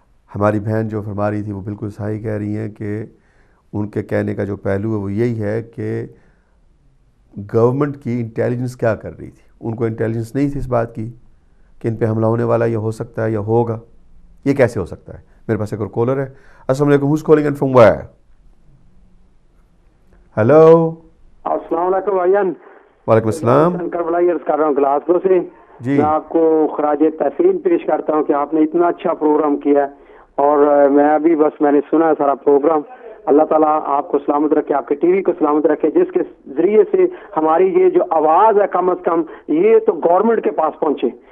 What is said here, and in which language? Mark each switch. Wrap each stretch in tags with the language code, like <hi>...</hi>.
<ur>ہماری بہن جو فرما رہی تھی وہ بالکل صحیح کہہ رہی ہیں کہ ان کے کہنے کا جو پہلو ہے وہ یہی ہے کہ گورنمنٹ کی انٹیلیجنس کیا کر رہی تھی. ان کو انٹیلیجنس نہیں تھی اس بات کی کہ ان پہ حملہ ہونے والا یا ہو سکتا ہے یا ہوگا. یہ کیسے ہو سکتا ہے؟ میرے پاس ایک اور کالر ہے. السلام علیکم.</ur> <en>Who's calling in from where? Hello.</en> <ur>السلام علیکم بھائیان. وعلیکم السلام. شنکر بلائی عرض کر رہا ہوں گلاسگو سے. جی، میں آپ کو خراج تحسین پیش کرتا ہوں کہ آپ نے اتنا اچھا پروگرام کیا ہے، اور میں نے سنا ہے سارا پروگرام. اللہ تعالیٰ آپ کو سلامت رکھے، آپ کے ٹی وی کو سلامت رکھے، جس کے ذریعے سے ہماری یہ جو آواز ہے کم از کم یہ تو گورنمنٹ کے پاس پہنچے.</ur>